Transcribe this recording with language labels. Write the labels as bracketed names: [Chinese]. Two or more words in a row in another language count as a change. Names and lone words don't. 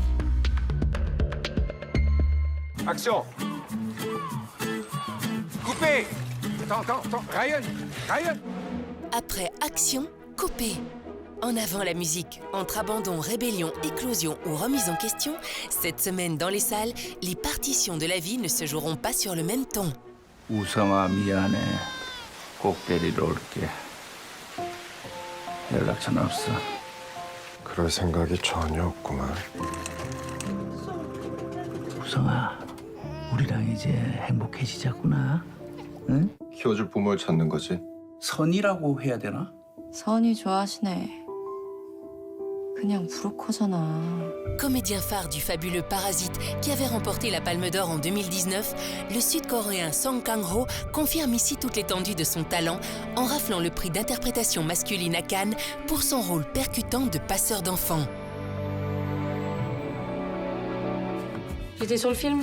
[French] Action. Coupé. Attends, Ryan. Après Action, coupé. En avant la musique. Entre abandon, rébellion, éclosion ou remise en question, cette semaine dans les salles, les partitions de la vie ne se joueront pas sur le même ton. [Korean] 우성아 미안해. 꼭 데리러 올게. 연락처는 없어. 그럴 생각이 전혀 없구만. 우성아, 우리랑 이제 행복해지자꾸나. 응? 키워줄 부모를 찾는 거지. 선이라고 해야 되나? 선이 좋아하시네. 그냥 브로커잖아. [French] Comédien phare du fabuleux Parasite, qui avait remporté la Palme d'Or en 2019, le Sud-Coréen Song Kang-ho confirme ici toute l'étendue de son talent en raflant le prix d'interprétation masculine à Cannes pour son rôle percutant de passeur d'enfants. J'étais sur le film.